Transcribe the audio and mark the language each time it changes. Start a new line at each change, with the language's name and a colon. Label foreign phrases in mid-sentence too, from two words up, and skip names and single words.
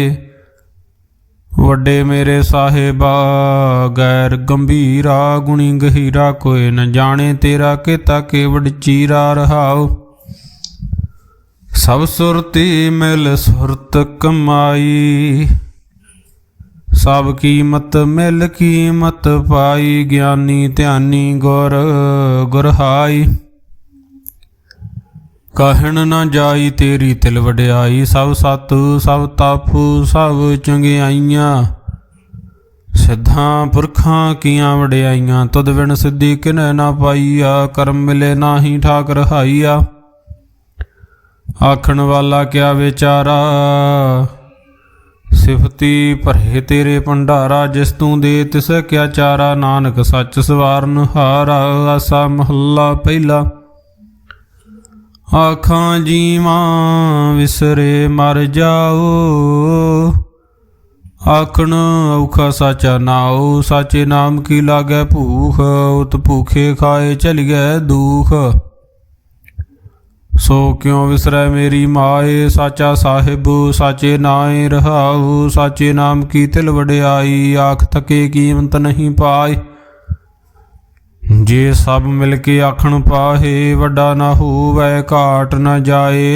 Punjabi: ਵੱਡੇ ਮੇਰੇ ਸਾਹਿਬਾ ਗੈਰ ਗੰਭੀਰਾ, ਗੁਣੀ ਗਹੀਰਾ ਕੋਈ ਨ ਜਾਣੇ ਤੇਰਾ। ਕੇਤਾ ਕੇਵਡ ਚੀਰਾ ਰਹਾਉ, ਸਭ ਸੁਰਤੀ ਮਿਲਿ ਸੁਰਤਿ ਕਮਾਈ। ਸਭ ਕੀਮਤਿ ਮਿਲਿ ਕੀਮਤਿ ਪਾਈ, ਗਿਆਨੀ ਧਿਆਨੀ ਗੁਰ ਗੁਰਹਾਈ। ਕਹਣੁ ਨ ਜਾਈ ਤੇਰੀ ਤਿਲੁ ਵਡਿਆਈ, ਸਭਿ ਸਤ ਸਭਿ ਤਪ ਸਭਿ ਚੰਗਿਆਈਆਂ। ਸਿਧਾਂ ਪੁਰਖਾਂ ਕੀਆਂ ਵਡਿਆਈਆਂ, ਤੁਧੁ ਵਿਣੁ ਸਿਧੀ ਕਿਨੈ ਨਾ ਪਾਈਆ। ਕਰਮਿ ਮਿਲੈ ਨਾਹੀ ਠਾਕਿ ਰਹਾਈਆ, ਆਖਣ ਵਾਲਾ ਕਿਆ ਵੇਚਾਰਾ। ਸਿਫਤੀ ਭਰੇ ਤੇਰੇ ਭੰਡਾਰਾ, ਜਿਸੁ ਤੂ ਦੇਹਿ ਤਿਸੈ ਕਿਆ ਚਾਰਾ। ਨਾਨਕ ਸਚੁ ਸਵਾਰਣਹਾਰਾ, ਆਸਾ ਮਹਲਾ ਪਹਿਲਾ। ਆਖਾ ਜੀਵਾ ਵਿਸਰੈ ਮਰਿ ਜਾਉ, ਆਖਣਿ ਅਉਖਾ ਸਾਚਾ ਨਾਉ। ਸਾਚੇ ਨਾਮ ਕੀ ਲਾਗੈ ਭੂਖ, ਉਤੁ ਭੂਖੈ ਖਾਇ ਚਲੀਅਹਿ ਦੂਖ। ਸੋ ਕਿਉ ਵਿਸਰੈ ਮੇਰੀ ਮਾਏ, ਸਾਚਾ ਸਾਹਿਬ ਸਾਚੇ ਨਾਏ ਰਹਾਉ। ਸਾਚੇ ਨਾਮ ਕੀ ਤਿਲ ਵਡਿਆਈ, ਆਖ ਥਕੇ ਕੀਮਤ ਨਹੀਂ ਪਾਏ। ਜੇ ਸਭ ਮਿਲ ਕੇ ਆਖਣ ਪਾਹੇ, ਵੱਡਾ ਨਾ ਹੋਵੈ ਘਾਟ ਨਾ ਜਾਏ।